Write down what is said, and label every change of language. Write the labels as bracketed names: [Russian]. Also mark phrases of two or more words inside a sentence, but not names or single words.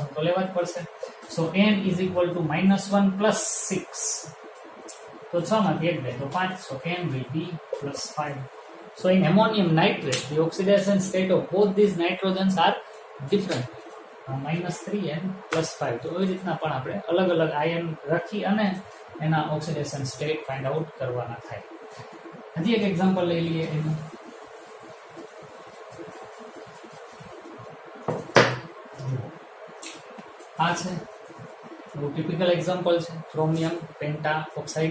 [Gujarati] તો લેવા જ પડશે. [English] So N is equal to -1 plus 6. [Gujarati] તો 6 માંથી 1 જાય તો 5. [English] So N will be +5. So in ammonium nitrate, the oxidation state of both these nitrogens are different. -3 and +5. [Gujarati] તો એવી રીતના પણ આપણે અલગ અલગ આયન રાખી અને એના ઓક્સિડેશન સ્ટેટ [English] find out [Gujarati] કરવાના થાય. હજી એક એક્ઝામ્પલ લઈ લઈએ એનું. આ છે બહુ ટિપિકલ એક્ઝામ્પલ છે, [English] chromium penta oxide.